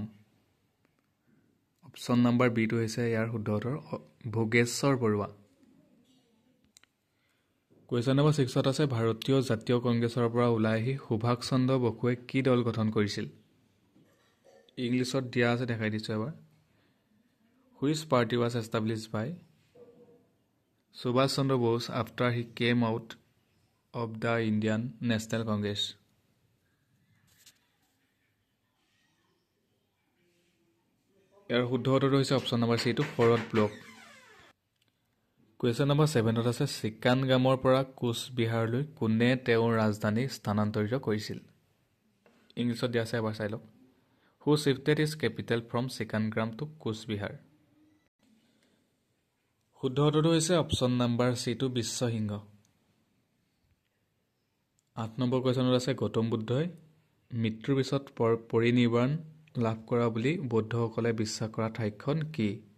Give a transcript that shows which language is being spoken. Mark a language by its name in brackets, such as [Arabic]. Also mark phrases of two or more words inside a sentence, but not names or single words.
[English] option number [Assamese] B2 হৈছে ইয়াৰ শুদ্ধ উত্তৰ ভোগেশ্বৰ বৰুৱা। [English] question number [Assamese] 6 আছে ভাৰতীয় জাতীয় কংগ্ৰেছৰ পৰা ওলাই আহি সুভাষ চন্দ্ৰ বসুৱে কি দল গঠন কৰিছিল? ইংলিছত দিয়া আছে, দেখাই দিছোঁ এবাৰ। [English] Which party was established by Subhash Chandra Bose after he came out of the Indian National Congress? [Assamese] ইয়াৰ শুদ্ধ উত্তৰটো হৈছে [English] option number [Assamese] C2 ফৰৱাৰ্ড ব্লক। [English] question number [Assamese] 7 আছে চিকানগামৰ পৰা কোচবিহাৰলৈ কোনে তেওঁৰ ৰাজধানী স্থানান্তৰিত কৰিছিল? ইংলিছত দিয়া আছে, এবাৰ চাই লওক। [English] Who shifted his capital from চিকানগ্ৰাম to কোচবিহাৰ? [Assamese] শুদ্ধ উত্তৰটো হৈছে [English] option number [Assamese] C2 বিশ্বসিংহ। 8 নম্বৰ কুৱেশ্যনত আছে গৌতম বুদ্ধই মৃত্যুৰ পিছত পৰিনিৰ্বাণ লাভ কৰা বুলি বৌদ্ধসকলে বিশ্বাস কৰা ঠাইখন কি?